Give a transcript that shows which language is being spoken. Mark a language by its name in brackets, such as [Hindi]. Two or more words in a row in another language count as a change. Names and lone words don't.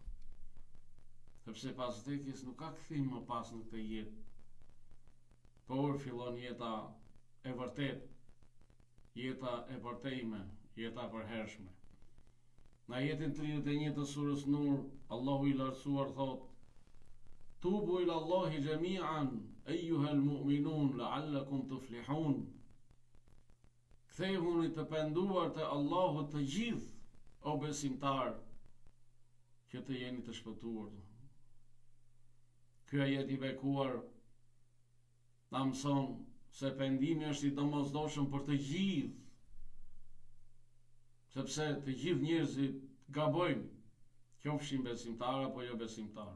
[Albanian] Sepse pas vdekjes nuk ka kthim më pas në këtë jetë, por fillon jeta e vërtet, jeta e vërtejme, jeta e përhershme. Në ajetin 31 të surës Nur, Allahu i lartësuar thot: [Arabic] توبوا إلى الله جميعا أيها المؤمنون لعلكم تفلحون. [Albanian] Kthehuni të penduar te Allahu të gjithë, o besimtar, që të jeni të shpëtuar. Ky ajet i bekuar na mëson se pendimi është i domosdoshëm për të gjithë, sepse të gjithë njerëzit gabojnë, qofshin besimtarë apo jo besimtarë.